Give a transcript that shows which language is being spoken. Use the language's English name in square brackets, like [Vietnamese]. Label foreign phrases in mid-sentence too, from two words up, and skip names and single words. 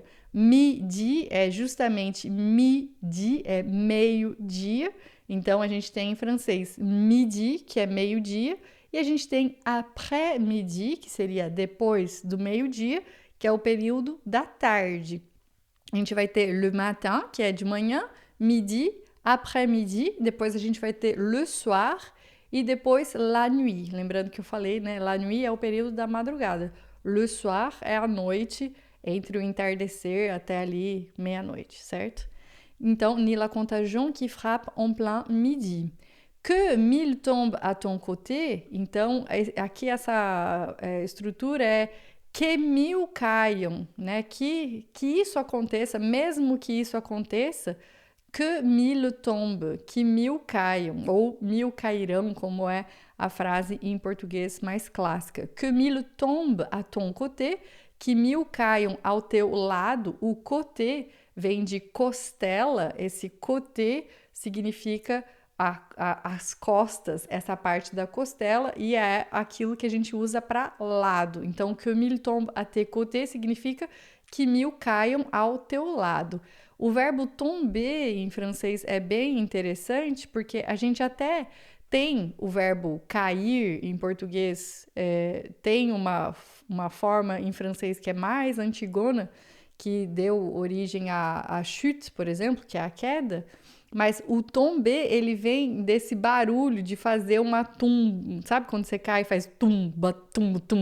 [Portuguese] Midi é justamente midi, é meio-dia. Então, a gente tem em francês midi, que é meio-dia, e a gente tem après-midi, que seria depois do meio-dia, que é o período da tarde. A gente vai ter [French] le matin, [Portuguese] que é de manhã, [French] midi, après-midi, [Portuguese] depois a gente vai ter [French] le soir [Portuguese] e depois [French] la nuit. [Portuguese] Lembrando que eu falei, né? [French] La nuit [Portuguese] é o período da madrugada. [French] Le soir [Portuguese] é a noite, entre o entardecer até ali meia-noite, certo? Então, [French] ni la contagion qui frappe en plein midi. Que mille tombe à ton côté, [Portuguese] então, aqui essa estrutura é que mil caiam, né? Que isso aconteça, mesmo que isso aconteça, [French] que mille tombe, [Portuguese] que mil caiam, ou mil cairão, como é a frase em português mais clássica. [French] Que mille tombe à ton côté, [Portuguese] que mil caiam ao teu lado. O côté vem de costela, esse côté significa as costas, essa parte da costela, e é aquilo que a gente usa para lado. Então, [French] que mille tombe à tes côtés [Portuguese] significa que mil caiam ao teu lado. O verbo tomber em francês é bem interessante, porque a gente até tem o verbo cair em português, tem uma forma em francês que é mais antigona, que deu origem à chute, por exemplo, que é a queda, mas o tomber, ele vem desse barulho de fazer uma tum, sabe quando você cai e faz tumba, tum, tum?